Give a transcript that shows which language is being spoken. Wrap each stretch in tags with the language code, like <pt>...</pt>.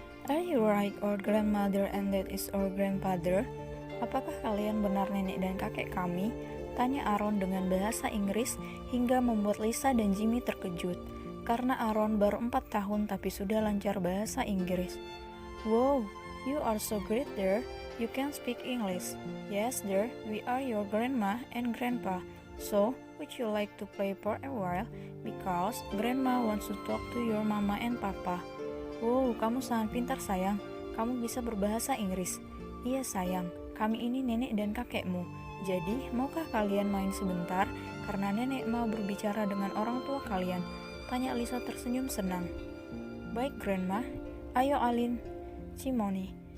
<en>Are you right, our grandmother and that is our grandfather?</en> <id>Apakah kalian benar nenek dan kakek kami? Tanya Aaron dengan bahasa Inggris hingga membuat Lisa dan Jimmy terkejut. Karena Aaron baru 4 tahun tapi sudah lancar bahasa Inggris.</id> <en>Wow, you are so great there. You can speak English. Yes, dear, we are your grandma and grandpa. So, would you like to play for a while? Because grandma wants to talk to your mama and papa.</en> <id>Wow, kamu sangat pintar sayang. Kamu bisa berbahasa Inggris. Iya sayang, kami ini nenek dan kakekmu. Jadi, maukah kalian main sebentar? Karena nenek mau berbicara dengan orang tua kalian. Tanya Lisa tersenyum senang. Baik grandma, ayo Alin, Cimoni.</id>